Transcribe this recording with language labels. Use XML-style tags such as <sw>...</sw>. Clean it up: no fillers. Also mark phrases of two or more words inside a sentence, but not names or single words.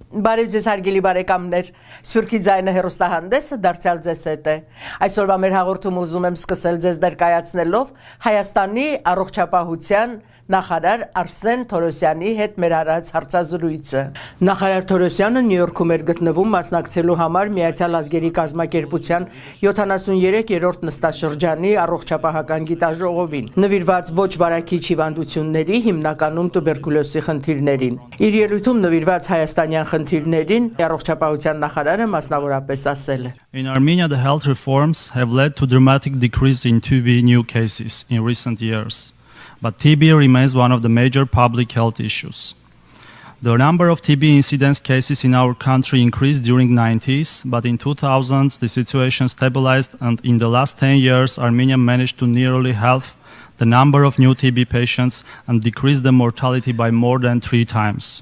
<hy>Բարև ձեզ հարգելի բարեկամներ, Սփյուռքի ձայնը հեռուստահանդեսը դարձյալ ձեզ հետ է։ Այսօրվա մեր հաղորդումը ուզում եմ սկսել ձեզ ներկայացնելով Հայաստանի առողջապահության նախարար Արսեն Թորոսյանի հետ մեր արած հարցազրույցը։ Նախարար Թորոսյանը Նյու Յորքում էր գտնվում մասնակցելու համար Միացյալ Ազգերի կազմակերպության 73-րդ նստաշրջանի առողջապահական գիտաժողովին, նվիրված ոչ վարակիչ հիվանդությունների, հիմնականում տուբերկուլոզի խնդիրներին։ Իր ելույթում նվիրված հայաստանյան խնդիրներին առողջապահության նախարարը մասնավորապես ասել է.</hy> <en>In Armenia, the health reforms have led to dramatic decrease in TB new cases in recent years. But TB remains one of the major public health issues. The number of TB incidence cases in our country increased during the 90s, but in 2000s the situation stabilized, and in the last 10 years Armenia managed to nearly halve the number of new TB patients and decrease the mortality by more than 3 times.</en>